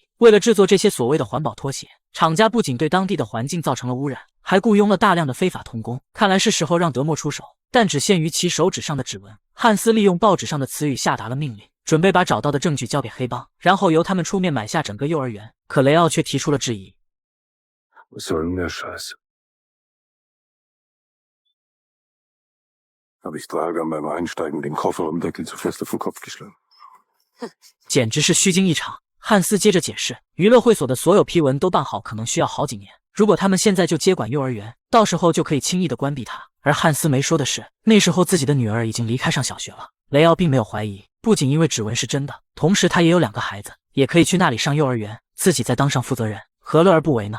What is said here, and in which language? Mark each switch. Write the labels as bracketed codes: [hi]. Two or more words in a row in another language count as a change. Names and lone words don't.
[zh] 为了制作这些所谓的环保拖鞋，厂家不仅对当地的环境造成了污染，还雇佣了大量的非法童工。看来是时候让德莫出手，但只限于其手指上的指纹。汉斯利用报纸上的词语下达了命令，准备把找到的证据交给黑帮，然后由他们出面买下整个幼儿园。可雷奥却提出了质疑。 [de] Was soll denn der Scheiß? Habe ich Dragan beim Einsteigen den Kofferraumdeckel zu fest auf den Kopf geschlagen. [zh] 简直是虚惊一场。汉斯接着解释，娱乐会所的所有批文都办好可能需要好几年，如果他们现在就接管幼儿园，到时候就可以轻易的关闭它。而汉斯没说的是，那时候自己的女儿已经离开上小学了。雷奥并没有怀疑，不仅因为指纹是真的，同时他也有2个孩子，也可以去那里上幼儿园，自己再当上负责人，何乐而不为呢？